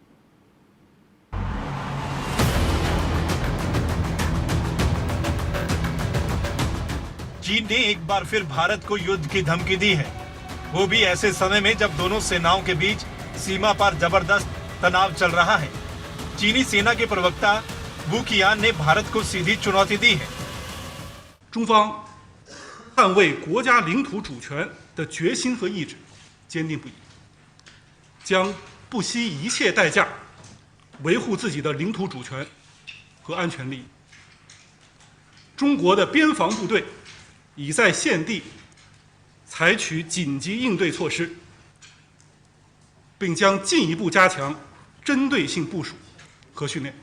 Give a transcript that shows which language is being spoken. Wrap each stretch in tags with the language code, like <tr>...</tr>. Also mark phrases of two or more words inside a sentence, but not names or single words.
<hi>चीन ने एक बार फिर भारत को युद्ध की धमकी दी है, वो भी ऐसे समय में जब दोनों सेनाओं के बीच सीमा पर जबरदस्त तनाव चल रहा है। चीनी सेना के प्रवक्ता वू क़ियान ने भारत को सीधी चुनौती दी है।</hi> <zh>中方捍卫国家领土主权的决心和意志坚定不移，将不惜一切代价维护自己的领土主权和安全利益。中国的边防部队已在现地采取紧急应对措施，并将进一步加强针对性部署和训练。</zh>